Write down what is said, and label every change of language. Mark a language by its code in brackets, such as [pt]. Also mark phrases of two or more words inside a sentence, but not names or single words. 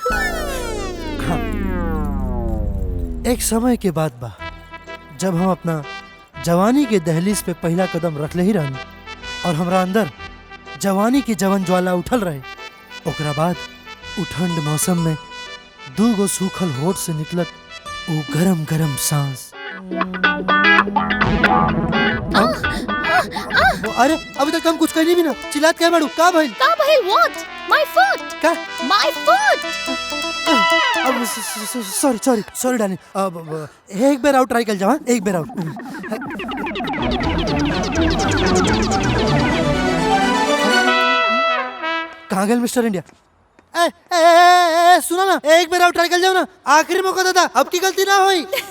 [bho] एक समय के बाद बा जब हम अपना जवानी के दहलीज पे पहला कदम रख ले ही रहनी और हमरा अंदर जवानी की जवन ज्वाला उठल रहे। ओकरा बाद उ ठंड मौसम में दूगो सूखल होठ से निकलत वो गरम गरम सांस। अरे अभी तक हम कुछ कहनी भी ना, चिल्लात क्या बाड़ू? का भाई? का भाई? [en] What? My foot! [bho] का? [en] My foot! [bho] अब [en] sorry sorry sorry darling, [bho] अब एक बेर [en] out try [bho] कर जाओ। एक बेर आउट। कहाँ गए मिस्टर इंडिया? ए, ए, ए, ए, सुना ना, एक बार [en] out try [bho] कर जाओ ना, आखिरी मौका देता, अब की गलती ना होई।